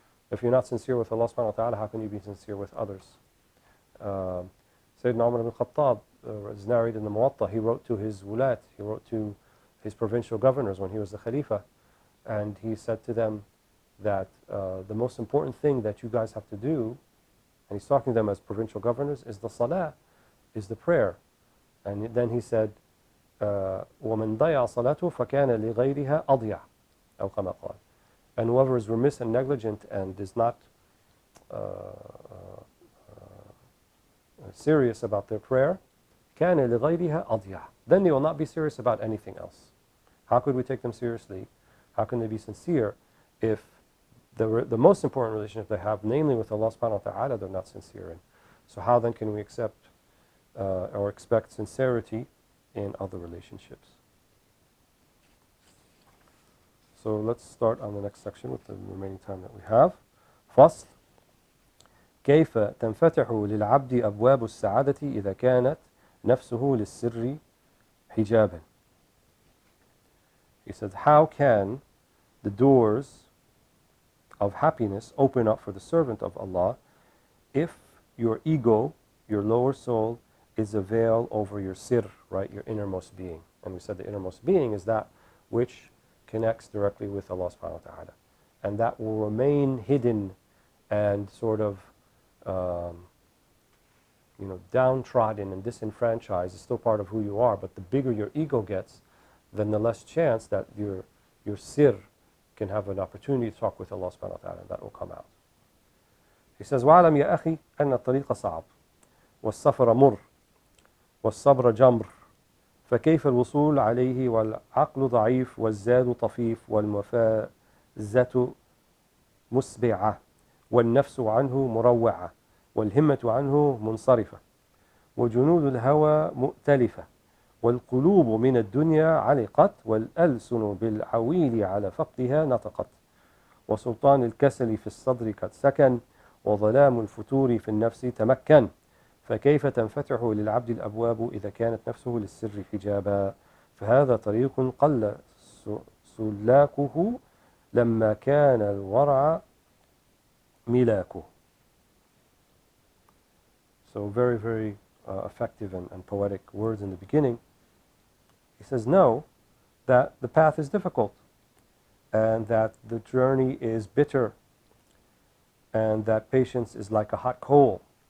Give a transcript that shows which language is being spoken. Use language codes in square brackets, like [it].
[en] If you're not sincere with Allah subhanahu wa ta'ala, how can you be sincere with others? Sayyidina Umar ibn Khattab is narrated in the Muwatta. He wrote to his wulat, he wrote to his provincial governors when he was the Khalifa. And he said to them that the most important thing that you guys have to do, and he's talking to them as provincial governors, is the salah, is the prayer. And then he said, [ar] وَمَنْ ضَيَعَ صَلَاتُهُ فَكَانَ لِغَيْرِهَا أَضْيَعَ أو كما قال. [en] And whoever is remiss and negligent and is not serious about their prayer, [ar] كَانَ لِغَيْرِهَا أَضْيَعَ. [en] Then they will not be serious about anything else. How could we take them seriously? How can they be sincere if the most important relationship they have, namely with Allah subhanahu wa ta'ala, they're not sincere in? So how then can we accept or expect sincerity in other relationships? So let's start on the next section with the remaining time that we have. [ar] فصل كيف تنفتح للعبد أبواب السعادة إذا كانت نفسه للسر حجابا. [en] He says, how can the doors of happiness open up for the servant of Allah if your ego, your lower soul, is a veil over your sir, right, your innermost being. And we said the innermost being is that which connects directly with Allah subhanahu wa ta'ala. And that will remain hidden and sort of downtrodden and disenfranchised. Is still part of who you are, but the bigger your ego gets, then the less chance that your sir can have an opportunity to talk with Allah subhanahu wa ta'ala, and that will come out. He says, [ar] وَعَلَمْ يَا أَخِي أَنَّ الطَّرِيقَ صَعَبٌ وَالسَّفَرَ مُرٌّ وَالصَّبْرَ جَمْرٌ فكيف الوصول عليه والعقل ضعيف والزاد طفيف والمفازة مسبعة والنفس عنه مروعة والهمة عنه منصرفة وجنود الهوى مؤتلفة والقلوب من الدنيا علقت والألسن بالعويل على فقدها نطقت وسلطان الكسل في الصدر قد سكن وظلام الفتور في النفس تمكن فكيف تنفتح للعبد الأبواب إذا كانت نفسه للسر حجابا فهذا طريق قل سلاكه لما كان الورع ملاكه. [en] So very, very effective and poetic words in the beginning. He says, know that the path is difficult and that the journey is bitter and that patience is like a hot coal.